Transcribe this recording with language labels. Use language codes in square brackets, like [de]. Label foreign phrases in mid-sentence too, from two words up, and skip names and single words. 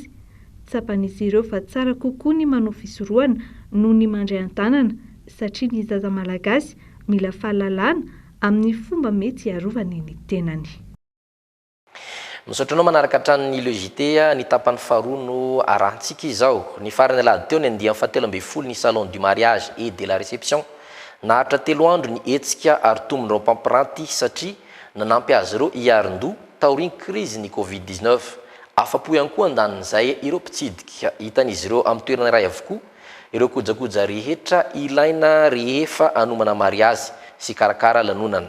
[mg] Tsapan'izy ireo fa tsara kokoa ny manao fisorohana noho ny mandray an-tanana satria ny zaza malagasy mila fahalalana amin'ny fomba mety hiarovany ny tenany. Misaotranao manaraka hatrany logité ny tapany faharoa no arantsika izao. Ny farany alady teo ny andiany 17 ny [fr] salon du mariage et de la réception. [mg] Nahatra 3 andro ny etsika ary tombon'ireo mpampiranty satria nanampy azy ireo hiarin-doha taoriny crise ny Covid-19. Afa-po ihany koa andanin'izay ireo mpitsidika hitan'izy ireo amin'ny toerana iray avokoa ireo kojakoja rehetra ilaina rehefa anomana mariazy sy karakara lanonana.